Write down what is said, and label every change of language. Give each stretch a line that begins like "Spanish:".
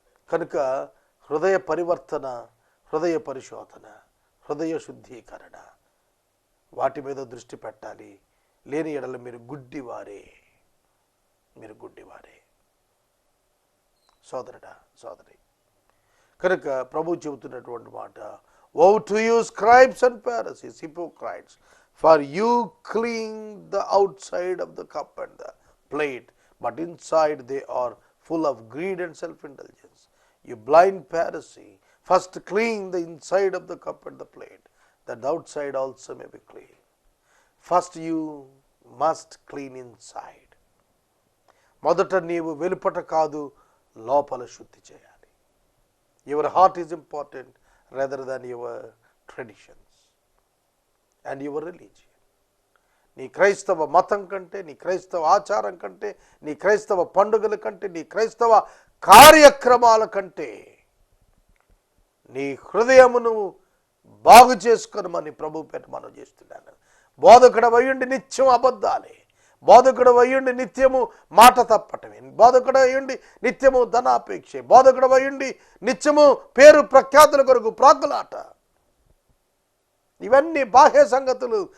Telugu: కనుక హృదయ పరివర్తన, హృదయ పరిశోధన, హృదయ శుద్ధీకరణ, వాటి మీద దృష్టి పెట్టాలి. లేని ఎడల మీరు గుడ్డివారే, మీరు గుడ్డివారే. సోదరుడా, సోదరి, కనుక ప్రభు చెబుతున్నటువంటి మాట,
English: Woe to you scribes and Pharisees, hypocrites, For you clean the outside of the cup and the plate, but inside they are full of greed and self-indulgence. You blind Pharisee, first clean the inside of the cup and the plate, that the outside also may be clean. First you must clean inside.
Telugu: మొదట నీవు వెలుపట కాదు, లోపల శుద్ధి చేయాలి.
English: Your heart is important rather than your traditions and your religion.
Telugu: నీ క్రైస్తవ మతం కంటే, నీ క్రైస్తవ ఆచారం కంటే, నీ క్రైస్తవ పండుగల కంటే, నీ క్రైస్తవ కార్యక్రమాల కంటే నీ హృదయమును బాగు చేసుకొనమని ప్రభు పేట మనం చేస్తున్నాను. బోధకుడు అయ్యుండి నిత్యం అబద్ధాలే, బోధకుడు అయ్యుండి నిత్యము మాట తప్పటమే, బోధకుడు అయ్యుండి నిత్యము ధనాపేక్షే, బోధకుడు అయ్యుండి నిత్యము పేరు ప్రఖ్యాతుల కొరకు ప్రాకులాట, ఇవన్నీ బాహ్య సంగతులు.